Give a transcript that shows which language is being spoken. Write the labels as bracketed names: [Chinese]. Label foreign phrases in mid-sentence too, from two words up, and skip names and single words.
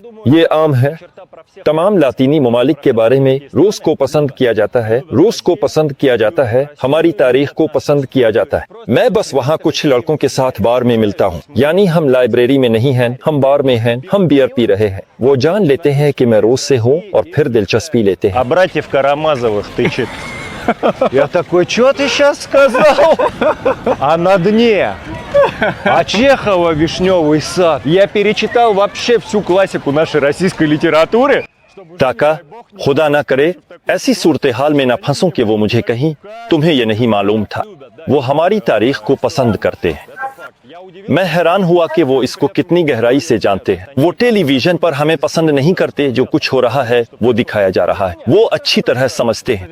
[Urdu] یہ عام ہے، تمام لاطینی ممالک کے بارے میں روس کو پسند کیا جاتا ہے، روس کو پسند کیا جاتا ہے، ہماری تاریخ کو پسند کیا جاتا ہے۔ میں بس وہاں کچھ لڑکوں کے ساتھ بار میں ملتا ہوں، یعنی ہم لائبریری میں نہیں ہیں، ہم بار میں ہیں، ہم بیئر پی رہے ہیں۔ وہ جان لیتے ہیں کہ میں روس سے ہوں اور پھر дельчаспи لیتے ہیں۔ [Russian] А братьев Карамазовых тычет. Я такой, что ты сейчас сказал? А на дне? А Чехова «Вишневый сад». Я перечитал вообще всю классику нашей российской литературы. [Urdu] تاکہ خدا نہ کرے ایسی صورتحال میں نہ پھنسوں کہ وہ مجھے کہیں تمہیں یہ نہیں معلوم تھا۔ وہ ہماری تاریخ کو پسند کرتے ہیں۔ میں حیران ہوا کہ وہ اس کو کتنی گہرائی سے جانتے ہیں۔ وہ ٹیلی ویژن پر ہمیں پسند نہیں کرتے، جو کچھ ہو رہا ہے وہ دکھایا جا رہا ہے، وہ اچھی طرح سمجھتے ہیں۔